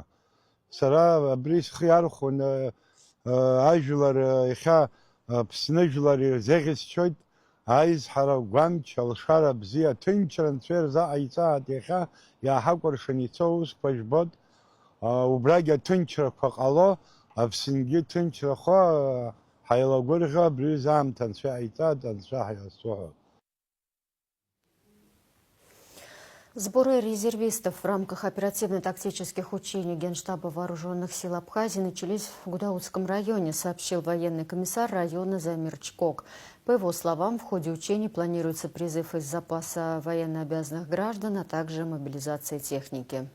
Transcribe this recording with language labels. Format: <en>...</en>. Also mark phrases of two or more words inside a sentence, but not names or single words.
<ab>Сара абри схы иархәон ажәлар иахьа Аԥсны жәлар ирзеӷьасшьоит аизҳара, гәамч, алшара бзиа, ҭынчра Анцәа ирзаҟаиҵааит. Иахьа иааҳакәыршан ицо усқәа жәбот. Убрагь аҭынчрақәа ҟало, Аԥсынгьы ҭынчрахо ҳаилагәырӷьо, абри аамҭа Анцәа иааиҵааит, Анцәа ҳаиазцоҳо.</ab> <ru>Сборы резервистов в рамках оперативно-тактических учений Генштаба Вооруженных сил Абхазии начались в Гудаутском районе, сообщил военный комиссар района Замир Чкок. По его словам, в ходе учений планируется призыв из запаса военнообязанных граждан, а также мобилизация техники.</ru>